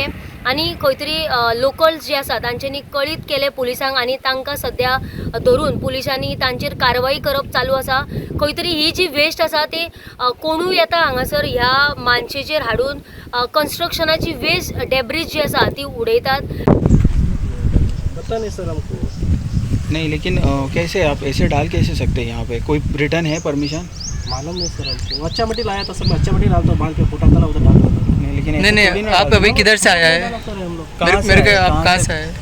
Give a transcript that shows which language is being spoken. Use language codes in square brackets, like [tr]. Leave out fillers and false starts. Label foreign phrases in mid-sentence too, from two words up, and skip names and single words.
[kok] आनी खंय तरी लोकल्स जे आसा तांच्यांनी कळीत केले पुलिसांक आनी तांकां सद्या धरून पुलिसांनी तांचेर कारवाई करप चालू आसा. खंय तरी ही जी वेस्ट आसा ती कोणूय येता हांगासर ह्या मानशेचेर हाडून कन्स्ट्रक्शनाची [en] waste debris [kok] जी आसा ती उडयतात. [hi] पता नहीं सर हमको नहीं, लेकिन कैसे आप ऐसे डाल कैसे सकते हैं? यहाँ पे कोई रिटर्न है परमिशन? मालूम नहीं सर हमको. अच्छा मट्टी लाया था सर, अच्छा मट्टी डालता बांध के फुटा था उधर डालता था. नहीं, लेकिन नहीं आप अभी किधर से आया है? सर हम लोग मेरे को आप कहाँ से आए?